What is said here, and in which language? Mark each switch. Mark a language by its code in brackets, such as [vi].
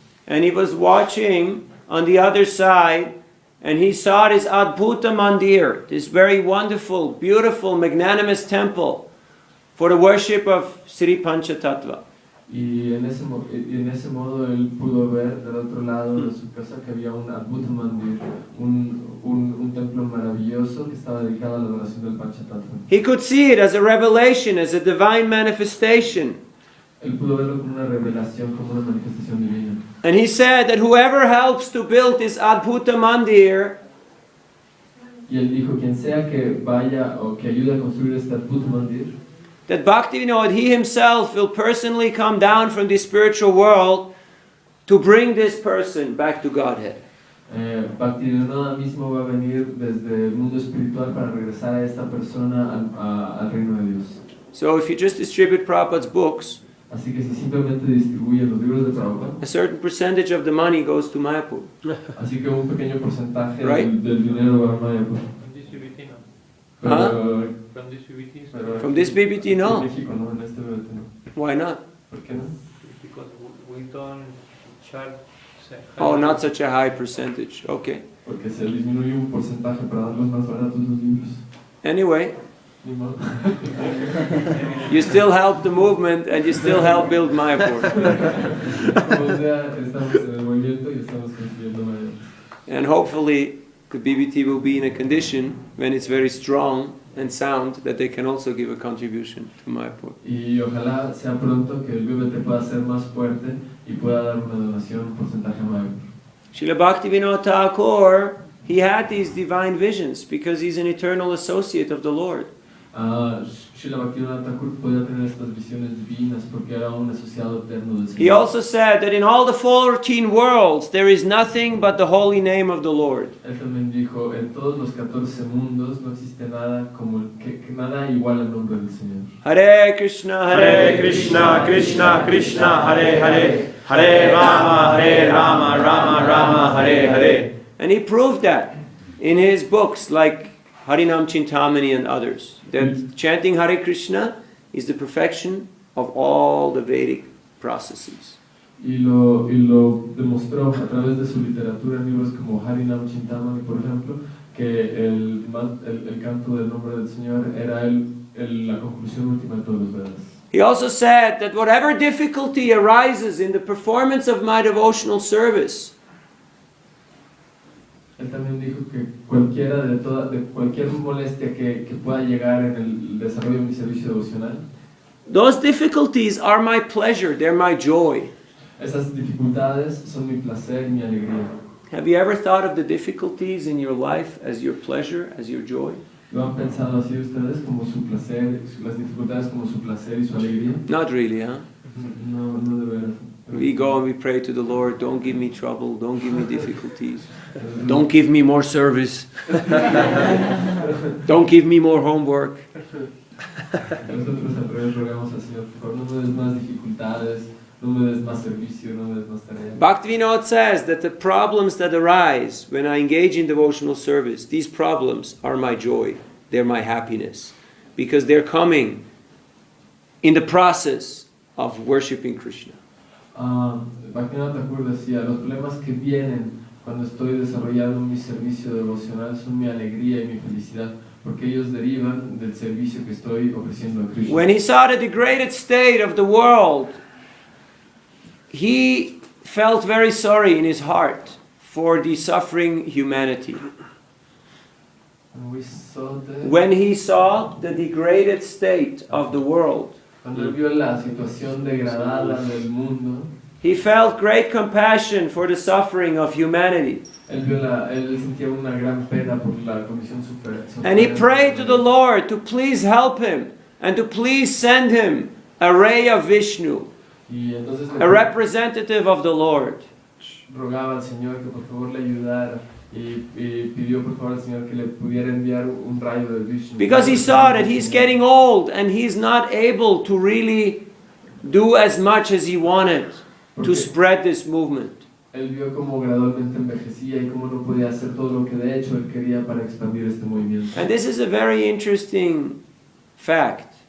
[en] And he was watching on the other side, and he saw this Adbhuta Mandir, this very wonderful, beautiful, magnanimous temple for the worship of Sri Panchatattva. [es] Y en ese modo él pudo ver del otro lado de su casa que había un Adbhuta Mandir, un templo maravilloso que estaba dedicado a la adoración del Panchatattva. [en] He could see it as a revelation, as a divine manifestation. [es] Él pudo verlo como una revelación, como una manifestación divina. [en] And he said that whoever helps to build this Adbhuta Mandir, [es] Y él dijo, quien sea que vaya o que ayude a construir este Adbhuta Mandir, [en] that Bhaktivinoda, he himself will personally come down from the spiritual world to bring this person back to Godhead. [es] Bhaktivinoda mismo va a venir desde el mundo espiritual para regresar a esta persona al reino de Dios. [en] So if you just distribute Prabhupada's books, [es] Así que si simplemente distribuye los libros de Prabhupada, [en] a certain percentage of the money goes to Mayapur. [es] así que un pequeño porcentaje [en] Right. [es] del dinero va a Mayapur. [en] From this UBT, no. [es] Pero, [en] From this UBT, [es] pero [en] From this BBT, no. [es] En México, no, en este BBT no. [en] Why not? [es] ¿Por qué no? [en] because we don't charge. Oh, not such a high percentage. Okay. [es] Porque se disminuye un porcentaje para darlos más baratos los libros. [en] Anyway, [es] Ni modo. [en] you still help the movement and you still help build Mayapur. [es] Como sea, estamos en el movimiento y estamos construyendo Mayapur. [en] And hopefully the BBT will be in a condition when it's very strong and sound that they can also give a contribution to Mayapur. [es] Y ojalá sea pronto que el BBT pueda ser más fuerte y pueda dar una donación, un porcentaje a Mayapur. [en] Srila Bhaktivinoda Thakur, he had these divine visions because he's an eternal associate of the Lord. [es] Srila Bhaktivinoda Thakur podía tener estas visiones divinas porque era un asociado eterno del Señor. [en] He also said that in all the 14 worlds there is nothing but the holy name of the Lord. [es] Él también dijo, en todos los 14 mundos no existe nada como que nada igual al nombre del Señor. [sa] Hare Krishna, Krishna, Krishna Krishna, Hare Hare, Hare Rama, Rama Rama, Hare Hare. [en] And he proved that in his books like Harinam Chintamani and others, that chanting Hare Krishna is the perfection of all the Vedic processes. [es] Y lo demostró a través de su literatura en libros como Harinam Chintamani, por ejemplo, que el canto del nombre del Señor era la conclusión última de todos los Vedas. [en] He also said that whatever difficulty arises in the performance of my devotional service, [es] Él también dijo que de cualquier molestia que pueda llegar en el desarrollo de mi servicio devocional, [en] those difficulties are my pleasure, they're my joy. [es] esas dificultades son mi placer y mi alegría. [en] Have you ever thought of the difficulties in your life as your pleasure, as your joy? [es] ¿Lo han pensado así ustedes como su placer, las dificultades como su placer y su alegría? [en] Not really, huh? [es] No de veras. [en] We go and we pray to the Lord, don't give me trouble, don't give me difficulties, don't give me more service, don't give me more homework. [es] Nosotros al revés rogamos al Señor, por favor, no me des más dificultades, no me des más servicio, no me des más tareas. [en] Bhaktivinoda says that the problems that arise when I engage in devotional service, these problems are my joy, they're my happiness, because they're coming in the process of worshipping Krishna. [es] Bhaktivinoda Thakur decía, los problemas que vienen cuando estoy desarrollando mi servicio devocional son mi alegría y mi felicidad, porque ellos derivan del servicio que estoy ofreciendo a Krishna. [en] When he saw the degraded state of the world, he felt very sorry in his heart for the suffering humanity. When he saw the degraded state of the world, [es] Cuando él vio la situación degradada del mundo, [en] he felt great compassion for the suffering of humanity. [es] él sentía una gran pena por la condición [en] And he prayed to the Lord to please help him and to please send him a ray of Vishnu, [es] Y entonces [en] a representative of the Lord. [es] rogaba al Señor que por favor le ayudara y pidió por favor al Señor que le pudiera enviar un rayo de Vishnu. [en] Because he saw that he's getting old and he's not able to really do as much as he wanted to spread this movement. [es] Él vio cómo gradualmente envejecía y cómo no podía hacer todo lo que de hecho él quería para expandir este movimiento. [en] And this is a very interesting fact.